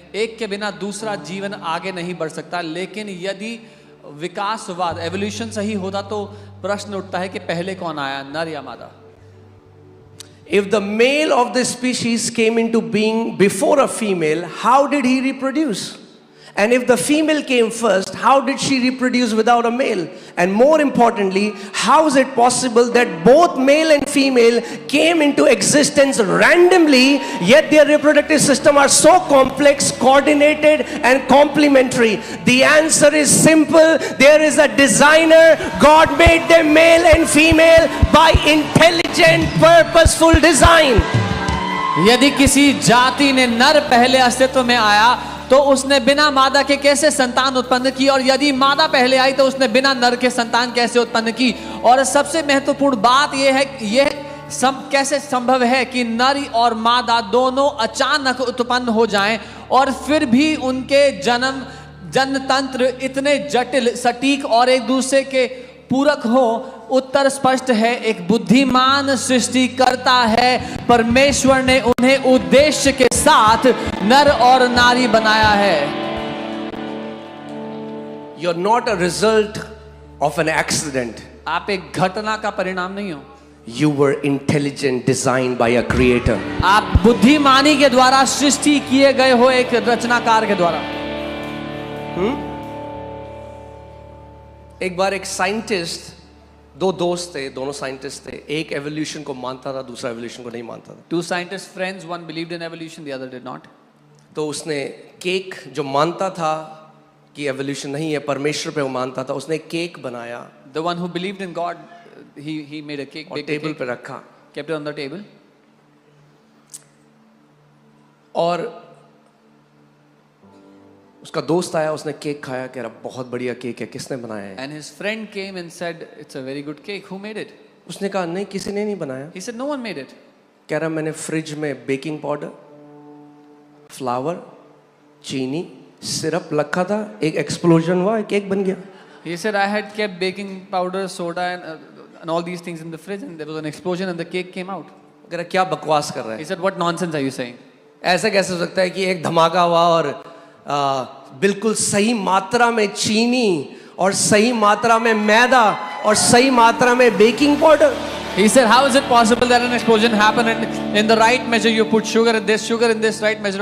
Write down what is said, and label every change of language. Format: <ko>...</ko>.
<hi>एक के बिना दूसरा जीवन आगे नहीं बढ़ सकता. लेकिन यदि विकासवाद, एवोल्यूशन सही होता तो प्रश्न उठता है कि पहले कौन आया, नर या मादा?</hi> <en>If the male of the species came into being before a female, how did he reproduce? And if the female came first, how did she reproduce without a male? And more importantly, how is it possible that both male and female came into existence randomly, yet their reproductive system are so complex, coordinated and complementary? The answer is simple. There is a designer. God made them male and female by intelligent, purposeful design.</en> <hi>यदि किसी जाति ने नर पहले अस्तित्व में आया तो उसने बिना मादा के कैसे संतान उत्पन्न की, और यदि मादा पहले आई तो उसने बिना नर के संतान कैसे उत्पन्न की? और सबसे महत्वपूर्ण बात यह है, कैसे संभव है कि नर और मादा दोनों अचानक उत्पन्न हो जाएं और फिर भी उनके जनतंत्र इतने जटिल, सटीक और एक दूसरे के पूरक हो? उत्तर स्पष्ट है, एक बुद्धिमान सृष्टिकर्ता है. परमेश्वर ने उन्हें उद्देश्य के साथ नर और नारी बनाया है.</hi> <en>You're not a result of an accident.</en> <hi>आप एक घटना का परिणाम नहीं हो.</hi> <en>You were intelligent, designed by a creator.</en> <hi>आप बुद्धिमानी के द्वारा सृष्टि किए गए हो, एक रचनाकार के द्वारा. एक बार एक साइंटिस्ट, दो दोस्त थे, दोनों साइंटिस्ट थे. एक एवोल्यूशन को मानता था, दूसरा एवोल्यूशन को नहीं मानता था.</hi> <en>Two scientist friends, one believed in evolution, the other did not.</en> <hi>तो उसने केक, जो मानता था कि एवोल्यूशन नहीं है, परमेश्वर पे वो मानता था, उसने केक बनाया.</hi> <en>The one who believed in God, he made a cake,</en> <hi>और</hi> <en>baked a</en> <hi>टेबल</hi> <en>cake,</en> <hi>पे रखा.</hi> <en>kept it on the table.</en> <hi>और उसका दोस्त आया, उसने केक खाया, कह रहा बहुत बढ़िया केक है, किसने बनाया है?</hi> <en>And his friend came and said, it's a very good cake. Who made it?</en> <hi>उसने कहा नहीं, किसी ने नहीं बनाया.</hi> <en>He said, no one made it.</en> <hi>कह रहा मैंने फ्रिज में बेकिंग पाउडर, फ्लावर, चीनी, सिरप रखा था, एक एक्सप्लोजन हुआ, केक बन गया.</hi> <en>He said, I had kept baking powder, soda and all these things in the fridge, and there was an explosion and the cake came out.</en> <hi>कह रहा क्या बकवास कर रहा</hi> <en>He</en> <hi>है?</hi> <en>said, what nonsense are you saying?</en> <hi>ऐसा कैसे हो सकता है कि एक धमाका हुआ और बिल्कुल सही मात्रा में चीनी और सही मात्रा में मैदा और सही मात्रा में baking powder?</hi> <en>He said, how is it possible that an explosion happened and in the right measure you put sugar in this right measure?</en>